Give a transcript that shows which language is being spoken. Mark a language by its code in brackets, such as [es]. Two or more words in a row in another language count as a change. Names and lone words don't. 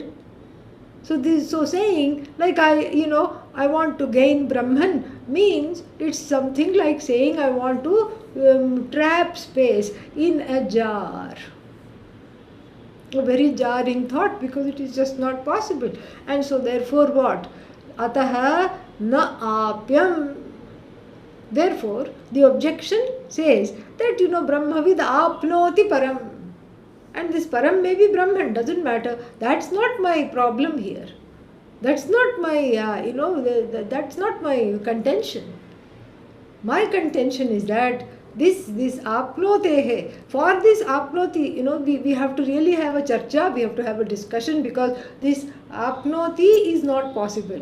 [en] So saying like I want to gain Brahman means it's something like saying I want to trap space in a jar. A very jarring thought, because it is just not possible. And so therefore what? [sa] अतः न आप्यम्. [en] Therefore the objection says that [sa] ब्रह्मविद् आप्नोति परम्. [en] And this param may be Brahman, doesn't matter. That's not my problem here. That's not my, that's not my contention. My contention is that this [hi] आप्नोति है. [en] For this apnoti, we have to really have a charcha, we have to have a discussion, because this apnoti is not possible.